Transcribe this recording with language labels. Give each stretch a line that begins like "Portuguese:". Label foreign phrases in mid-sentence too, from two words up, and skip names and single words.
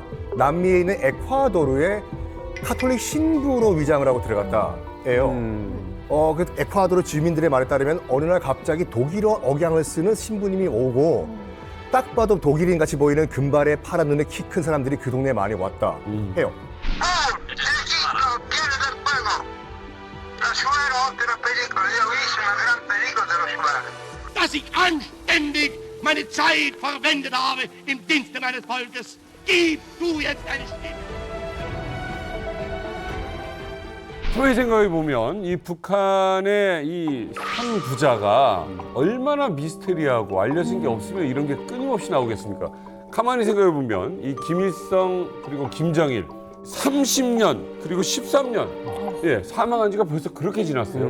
Korean: 남미에 있는 에콰도르의 카톨릭 신부로 위장을 하고 들어갔다예요. 그 에콰도르 주민들의 말에 따르면 어느 날 갑자기 독일어 억양을 쓰는 신부님이 오고 딱 봐도 독일인 같이 보이는 금발에 파란 눈에 키 큰 사람들이 그 동네에 많이 왔다 해요.
German: Dass ich anständig meine Zeit verwendet habe im Dienste meines Volkes. Gib du jetzt eine Stimme.
Korean: 가만히 생각해 보면 이 북한의 이 상부자가 얼마나 미스테리하고 알려진 게 없으면 이런 게 끊임없이 나오겠습니까? 가만히 생각해 보면 이 김일성 그리고 김정일 30년 그리고 13년 사망한 지가 벌써 그렇게 지났어요.